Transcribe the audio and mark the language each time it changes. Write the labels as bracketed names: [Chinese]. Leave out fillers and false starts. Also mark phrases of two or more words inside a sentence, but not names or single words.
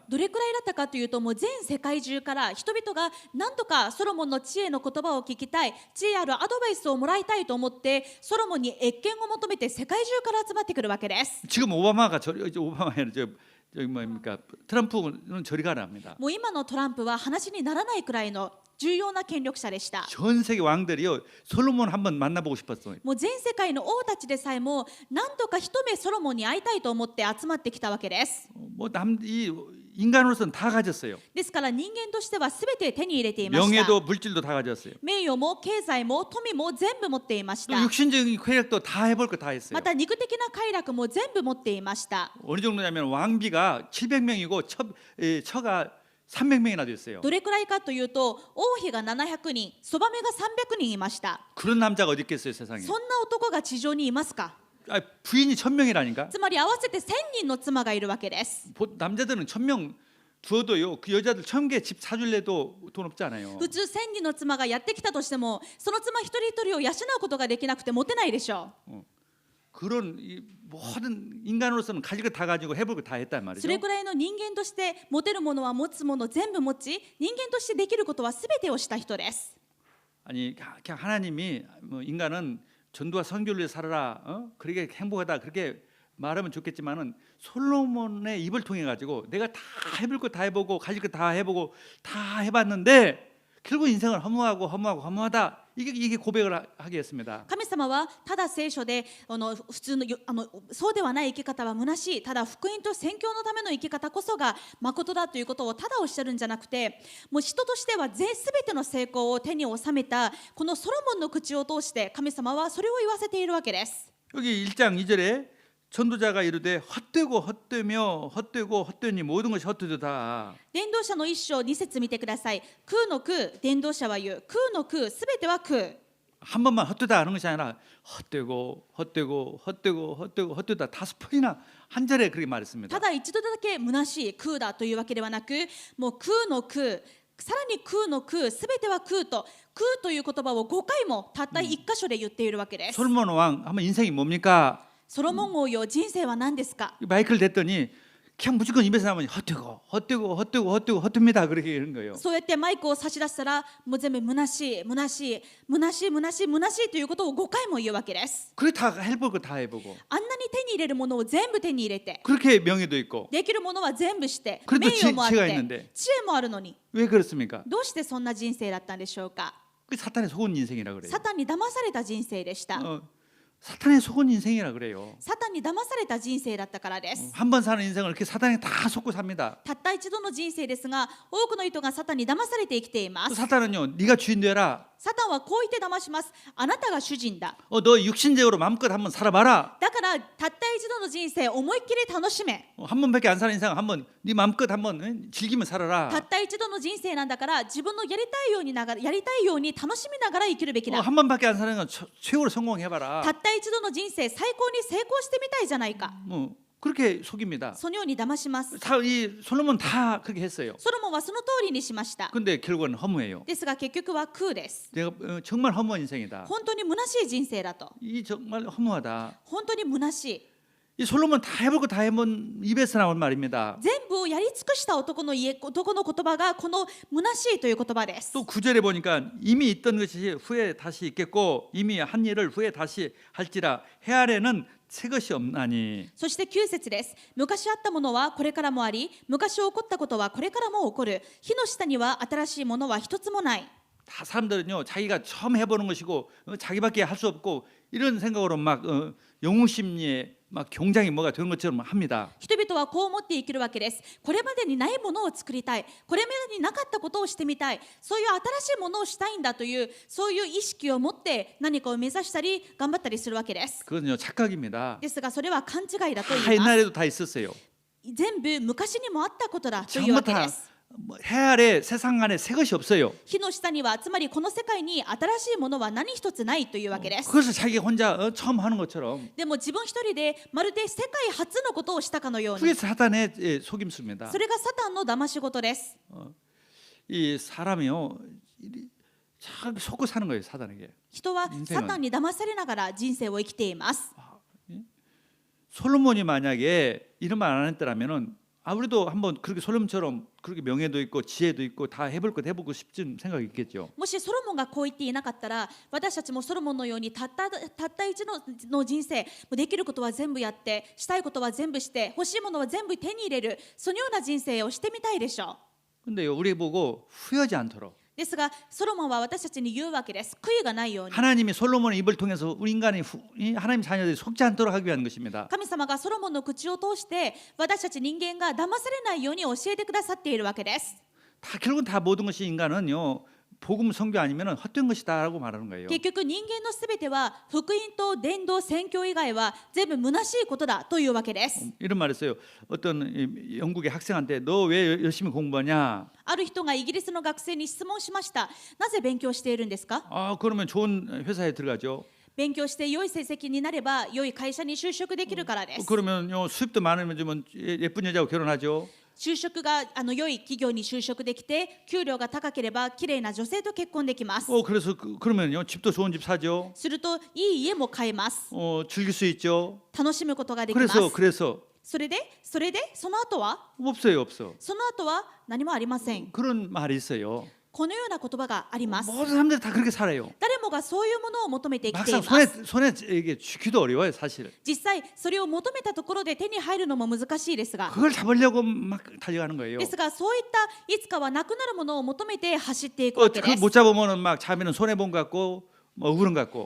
[Japanese] どれくらいだったかというと、もう全世界中から人々が何とかソロモンの知恵の言葉を聞きたい、知恵あるアドバイスをもらいたいと思ってソロモンに謁見を求めて世界中から集まってくるわけです。 [Korean] 지금 오바마가 오바마는 저기 뭡니까 트럼프는 저리 가랍니다. [Japanese] もう今のトランプは話にならないくらいの重要な権力者でした。 [Korean] 전 세계 왕들이요 솔로몬 한번 만나보고 싶었어요. [Japanese] もう全世界の王たちでさえも何とか一目ソロモンに会いたいと思って集まってきたわけです。 [Korean] 이 인간으로서는 다 가졌어요. [Japanese] ですから人間としては全て手に入れていました。 [Korean] 명예도 물질도 다 가졌어요. [Japanese] 名誉も経済も富も全部持っていまし [Korean] 또 [Japanese] た。 [Korean] 육신적인 쾌락도 다 해볼 거 다 했어요. [Japanese] また肉的な快楽も全部持っていました。 [Korean] 어느 정도냐면 왕비가 700명이고 처가 300명이나 됐어요. [Japanese] どれくらいかというと王妃が700人、そばめが300人いました。 [Korean] 그런 남자가 어디 있겠어요 세상에. [Japanese] そんな男が地上にいますか。 [Korean] 부인이 1000명이라니까. [Japanese] つまり合わせて1000人の妻がいるわけです。 [Korean] 남자들은 1000명 두어도요 그 여자들 1000개 집 사줄래도 돈 없지 않아요. [Japanese] 普通1000人の妻がやってきたとしてもその妻一人一人を養うことができなくてモテないでしょう。 [Korean] 그런 이 모든 인간으로서는 가질 거 다 가지고 해볼 거 다 했단 말이죠. [Japanese] それくらいの人間として持てるものは持つもの全部持ち、人間としてできることは全てをした人です。 [Korean] 아니 그냥 하나님이 뭐 인간은 전도와 선교를 위해 살아라. 그렇게 행복하다 그렇게 말하면 좋겠지만은 솔로몬의 입을 통해 가지고 내가 다 해볼 거 다 해보고 가질 거 다 해보고 다 해봤는데 결국 인생을 허무하다 이게 고백을 하게 했습니다. [Japanese] 神様はただ聖書で普通のそうではない生き方は虚しい、ただ福音と宣教のための生き方こそが誠だということをただおっしゃるんじゃなくて、もう人としては全ての成功を手に収めたこのソロモンの口を通して神様はそれを言わせているわけです。 [Korean] 여기 1장 2절에 전도자가 이르되 헛되고 헛되니 모든 것이 헛되도다. [Japanese] 伝道者の一章二節見てください。空の空、伝道者は言う。空の空、すべては空。 [Korean] 한 번만 헛되다 하는 것이 아니라 헛되고 헛되다 5번이나 한 절에 그렇게 말했습니다. [Japanese] ただ一度だけ虚しい空だというわけではなく、もう空の空、さらに空の空、すべては空という言葉を5回もたった1箇所で言っているわけです。 [Korean] 솔로몬 왕 한번 인생이 뭡니까? [Japanese] ソロモン王よ、人生は何ですか。 [Korean] 마이크를 댔더니 그냥 무조건 입에서 나오면 헛되니다 그렇게 이런 거예요. [Japanese] そうやってマイクを差し出したらもう全部虚しいということを5回も言うわけです。 [Korean] 그렇게 다 해볼 거 다 해보고 [Japanese] あんなに手に入れるものを全部手に入れて [Korean] 그렇게 명예도 있고 [Japanese] できるものは全部して [Korean] 그래도 [Japanese] 名誉もあっ [Korean] 지혜가 [Japanese] て [Korean] 있는데 [Japanese] 知恵もあるのに [Korean] 왜 그렇습니까? [Japanese] どうしてそんな人生だったんでしょうか。 [Korean] 그 사탄의 속은 인생이라 그래요. [Japanese] サタンに騙された人生でした。 [Korean] 사탄의 속은 인생이라 그래요. [Japanese] サタンに騙された人生だったからです。 [Korean] 한 번 사는 인생을 이렇게 사탄에 다 속고 삽니다. [Japanese] たった一度の人生ですが多くの人がサタンに騙されて生きていま [Korean] 또 [Japanese] す。 [Korean] 사탄은요 네가 주인 되라 [Japanese] サタンはこう言って騙します。あなたが主人だ。 [Korean] 너 육신적으로 마음껏 한번 살아봐라. [Japanese] だからたった一度の人生思いっきり楽しめ。 [Korean] 한 번밖에 안 사는 이상 한번 네 마음껏 한번 즐기며 [Japanese] た [Korean] 살아라. [Japanese] った一度の人生なんだから自分のやりたいように楽しみながら生きるべきだ。 [Korean] 한 번밖에 안 사는 건 최고로 성공해봐라. [Japanese] たった一度の人生最高に成功してみたいじゃないか。 [Korean] 뭐 그렇게 속입니다. [Japanese] そのように騙します。 [Korean] 이 솔로몬 다 그렇게 했어요. [Japanese] ソロモンはその通りにしました。 [Korean] 근데 결국은 허무해요. [Japanese] ですが結局は空です。 [Korean] 내가 정말 허무한 인생이다. [Japanese] 本当に虚しい人生だと。 [Korean] 이 정말 허무하다. [Japanese] 本当に虚しい。 [Korean] 이 솔로몬 다 해볼 거 다 해본 입에서 나온 말입니다. [Japanese] 全部をやり尽くした男の言葉がこの虚しいという言葉です。 [Korean] 또 9절에 보니까 이미 있던 것이 후에 다시 있겠고 이미 한 일을 후에 다시 할지라 해 아래는 새 것이 없나니. [Japanese] そして9節です。昔あったものはこれからもあり、昔起こったことはこれからも起こる。火の下には新しいものは一つもない。 [Korean] 다 사람들은요 자기가 처음 해보는 것이고 자기밖에 할 수 없고 이런 생각으로 막 영웅 심리에 막 경장이 뭐가 되는 것처럼 합니다. [Japanese] 人々はこう思って生きるわけです。これまでにないものを作りたい。これまでになかったことをしてみたい。そういう新しいものをしたいんだというそういう意識を持って何かを目指したり頑張ったりするわけです。 [Korean] 그건요 착각입니다. [Japanese] ですがそれは勘違いだと [Korean] 다 [Japanese] 言います。 [Korean] 옛날에도 다 있었어요. [Japanese] 全部昔にもあったことだというわ [Korean] 전부 [Japanese] け [Korean] 다 [Japanese] です。 [Korean] 해 아래 세상 안에 새 것이 없어요. [Japanese] 火の下にはつまりこの世界に新しいものは何一つないというわけです。 [Korean] 그것을 자기가 혼자 처음 하는 것처럼 [Japanese] でも自分一人でまるで世界初のことをしたかのよう [Korean] 그게 [Japanese] に [Korean] 사단의 속임수입니다. [Japanese] それがサタンの騙し事です。 [Korean] 이 사람이요 참 속고 사는 거예요 사단에게. [Japanese] 人は [Korean] 인생은 [Japanese] サタンに騙されながら人生を生きています。 [Korean] 솔로몬이 만약에 이런 말 안 했더라면은 우리도 한번 그렇게 솔로몬처럼 그렇게 명예도 있고 지혜도 있고 다 해볼 것 해보고 싶은 생각이 있겠죠. [Japanese] もしソロモンがこう言っていなかったら私たちもソロモンのようにたった一度の人生できることは全部やってしたいことは全部して欲しいものは全部手に入れるそのような人生をしてみたいでしょう。 [Korean] 근데요 우리 보고 후회하지 않도록 [Japanese] ですがソロモンは私たちに言うわけです。悔いがないように。 [Korean] 하나님이 솔로몬의 입을 통해서 우리 인간이 하나님 자녀들이 속지 않도록 하기 위한 것입니다. [Japanese] 神様がソロモンの口を通して私たち人間が騙されないように教えてくださっているわけです。 [Korean] 다 결국은 다 모든 것이 인간은요 복음 선교 아니면 헛된 것이다라고 말하는 거예요. [Japanese] 結局人間のすべては福音と伝道宣教以外は全部虚しいことだというわけです。 [Korean] 이런 말 했어요. 어떤 영국의 학생한테 너 왜 열심히 공부하냐? [Japanese] ある人がイギリスの学生に質問しました。なぜ勉強しているんですか？ [Korean] 그러면 좋은 회사에 들어가죠. [Japanese] 勉強して良い成績になれば良い会社に就職できるからです。 [Korean] 그러면요 수입도 많으면 예쁜 여자하고 결혼하죠. [Japanese] 就職が良い企業に就職できて給料が高ければ綺麗な女性と結婚できます。 [Korean] 그래서 그러면요 집도 좋은 집 사죠. [Japanese] するといい家も買えます。 [Korean] 즐길 수 있죠. [Japanese] 楽しむことができます。 [Korean] 그래서 [Japanese] それでその後は [Korean] 없어. [Japanese] その後は何もありません。 [Korean] 그런 말이 있어요. [Japanese] このような言葉があります。 [Korean] 모든 사람들이 다 그렇게 살아요. [Japanese] 誰もがそういうものを求めて生きてい [Korean] 막상 [Japanese] ます。 [Korean] 손에 이게 쥐기도 어려워요 사실. [Japanese] 実際それを求めたところで手に入るのも難しいですが [Korean] 그걸 잡으려고 막 달려가는 거예요. [Japanese] ですがそういったいつかはなくなるものを求めて走っていくわけで [Korean] 그걸 [Japanese] す。 [Korean] 못 잡으면은 막 자면은 손해 본 것 같고 뭐 억울한 것 같고.